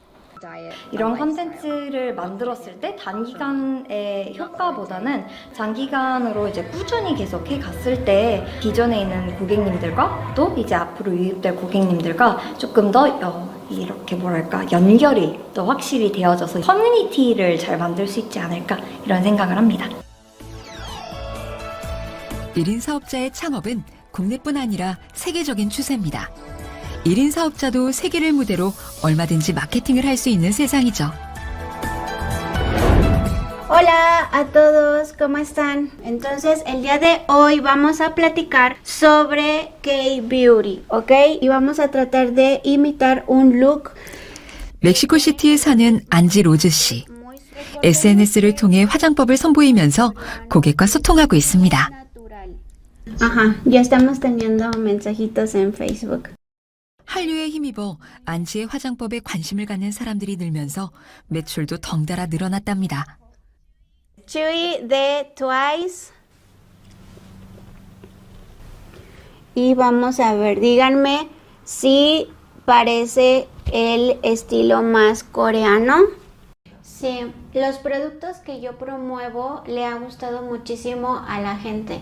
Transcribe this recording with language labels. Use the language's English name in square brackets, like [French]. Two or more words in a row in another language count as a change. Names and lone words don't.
[Korean] 이런 컨텐츠를 만들었을 때 단기간의 효과보다는 장기간으로 이제 꾸준히 계속해 갔을 때 기존에 있는 고객님들과 또 이제 앞으로 유입될 고객님들과 조금 더 이렇게 뭐랄까 연결이 더 확실히 되어져서 커뮤니티를 잘 만들 수 있지 않을까 이런 생각을 합니다. 1인 사업자의 창업은 국내뿐 아니라 세계적인 추세입니다. 1인 사업자도 세계를 무대로 얼마든지 마케팅을 할 수 있는 세상이죠. [Spanish] Hola a todos, ¿cómo están? Entonces, el día de hoy vamos a platicar sobre K-Beauty, ¿ok? Y vamos a tratar de imitar un look. [Korean] 멕시코시티에 사는 안지 로즈 씨. SNS를 통해 화장법을 선보이면서 고객과 소통하고 있습니다. [Spanish] Ajá, ya estamos teniendo mensajitos en Facebook. [Korean] 한류에 힘입어 안지의 화장법에 관심을 갖는 사람들이 늘면서 매출도 덩달아 늘어났답니다. [Spanish] Chuy de Twice. Y vamos a ver, díganme si parece el estilo más coreano. Sí, los productos que yo promuevo le ha gustado muchísimo a la gente.